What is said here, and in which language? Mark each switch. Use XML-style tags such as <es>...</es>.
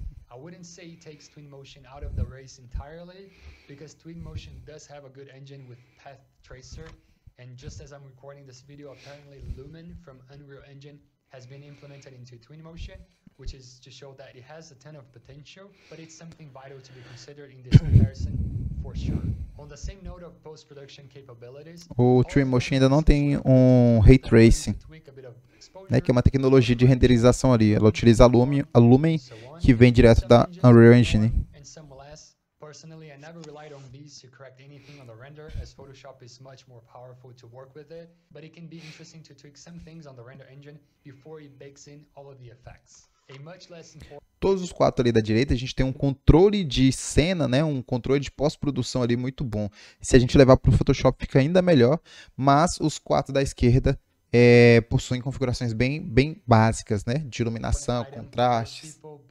<en>I wouldn't say it takes Twinmotion out of the race entirely, because Twinmotion does have a good engine with Path Tracer, and just as I'm recording this video, apparently Lumen from Unreal Engine has been implemented into Twinmotion, which is to show that it has a ton of potential, but it's something vital to be considered in this comparison for sure. On the same note of post-production capabilities,</en> <pt>o Twinmotion ainda não tem um Ray Tracing, né, que é uma tecnologia de renderização ali. Ela utiliza a Lumen, que vem direto da Unreal Engine.</pt> <en>Personally, I never relied on these to correct anything on the render, as Photoshop is much more powerful to work with it, but it can be interesting to tweak some things on the render engine before it bakes in all of the effects.</en> <pt>Todos os quatro ali da direita, a gente tem um controle de cena, né, um controle de pós-produção ali muito bom. Se a gente levar para o Photoshop fica ainda melhor, mas os quatro da esquerda possuem configurações bem básicas, né, de iluminação, contrastes.</pt>